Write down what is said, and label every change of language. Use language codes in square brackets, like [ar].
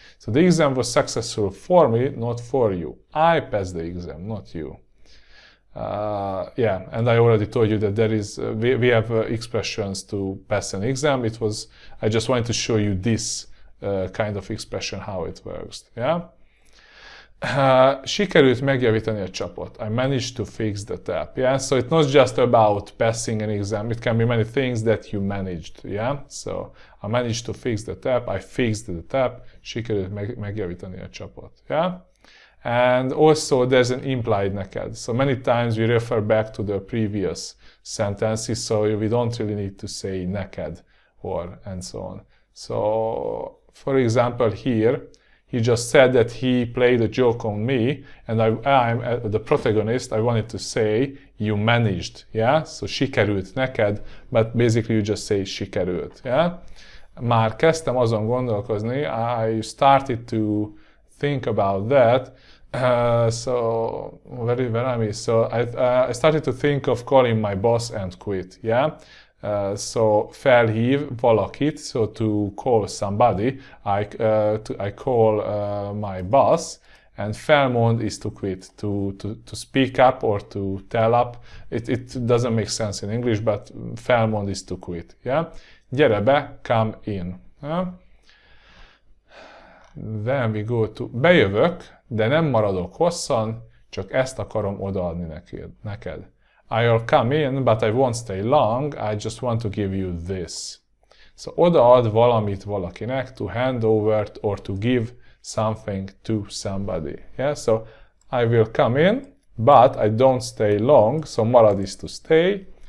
[en] So the exam was successful for me, not for you. I passed the exam, not you. Yeah, and I already told you that there is, we have expressions to pass an exam. I just wanted to show you this kind of expression, how it works, yeah? [hu] Sikerült megjavítani a csapot. [en] I managed to fix the tap. Yeah, so it's not just about passing an exam. It can be many things that you managed. Yeah, so I managed to fix the tap. I fixed the tap. [hu] Sikerült megjavítani a csapot. [en] Yeah, and also there's an implied neked. So many times we refer back to the previous sentences, so we don't really need to say neked or and so on. So for example here, he just said that he played a joke on me, and I'm the protagonist. I wanted to say you managed, yeah? So sikerült neked, but basically you just say sikerült, yeah? Már kezdtem azon gondolkozni, I started to think about that. So I started to think of calling my boss and quit, yeah? So felhív valakit, so to call somebody, I call my boss, and felmond is to quit, to speak up or to tell up. It doesn't make sense in English, but felmond is to quit, yeah? Gyere be, come in. Yeah? [hu] Then we go to, bejövök, de nem maradok hosszan, csak ezt akarom odaadni neked. [en] I'll come in, but I won't stay long, I just want to give you this. So odaad valamit valakinek, to hand over or to give something to somebody. Yeah, so I will come in, but I don't stay long, so marad is to stay.